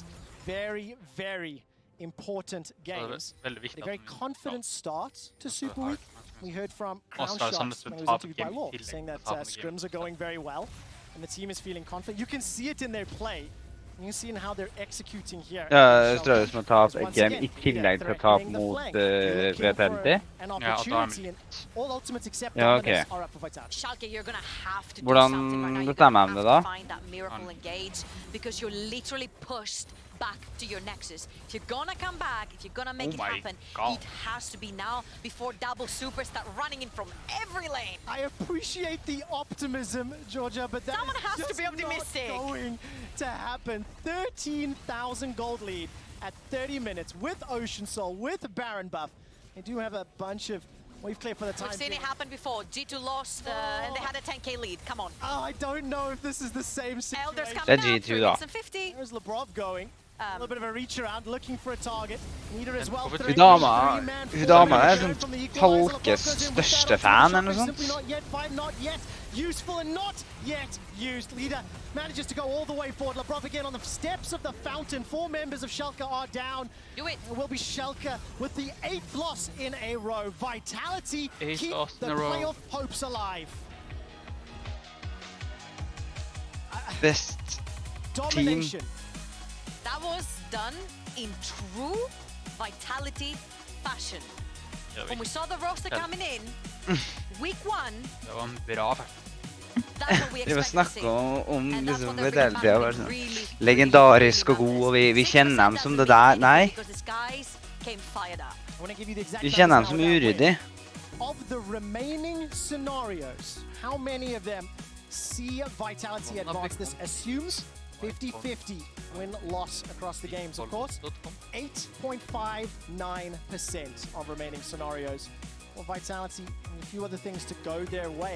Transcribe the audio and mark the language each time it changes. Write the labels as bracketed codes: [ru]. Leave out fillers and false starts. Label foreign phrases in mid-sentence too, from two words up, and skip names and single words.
[en] Very, very important games. A very confident start to Super Week. We heard from Crownshot when he was interviewed by Law, saying that scrims are going very well, and the team is feeling confident. You can see it in their play. You can see in how they're executing here. [no] Astralis må ta et game I tillegg til å ta mot Vitality. [en] All ultimates except [no] Ja, ok. [en] are up for Vitality. Schalke, you're gonna have to do [no] Hvordan [en] something right now. You're [no] bestemmer [en] gonna [no] de det [en] have [no] da? [en] to find that miracle engage because you're literally pushed back to your Nexus. If you're gonna come back, if you're gonna make it happen, it has to be now before double supers start running in from every lane. I appreciate the optimism, Georgia, but that Someone has is to be optimistic. not going to happen. 13,000 gold lead at 30 minutes with Ocean Soul, with Baron buff. They do have a bunch of wave clear for the time. We've seen it happen before. G2 lost and they had a 10k lead. Come on. Oh, I don't know if this is the same situation. Elders coming That's out, G2 3 [no] da. [en] minutes and 50. There's Lebrov going. A little bit of a reach around, looking for a target. Neither as well. [no] Hun dama sånn Folkes største fan eller noe sånt. [en] Not yet. Useful and not yet used. Leader manages to go all the way forward. Lebrov again on the steps of the fountain. 4 members of Schalke are down. Do it. It will be Schalke with the 8th loss in a row. Vitality keep the playoff hopes alive. Best Domination. That was done in true Vitality fashion. When we saw the roster coming in, week 1, [no] Det var en bra faktisk. [en] that's what we [no] Vi var [en] expect to see. [no] snakket om [en] And that's [no] liksom [en] what they're [no] Vitality har vært sånn [en] really [no] legendarisk og god, og vi kjenner dem som det der. Nei, [en] because these guys came fired up. I want to give you the exact [no] vi kjenner dem [en] numbers [no] som [en] now of that win. [no] uryddig. [en] Of the remaining scenarios, how many of them see Vitality advance? This assumes 50-50 win-loss across the games, of course. 8.59% of remaining scenarios for Vitality, and a few other things to go their way.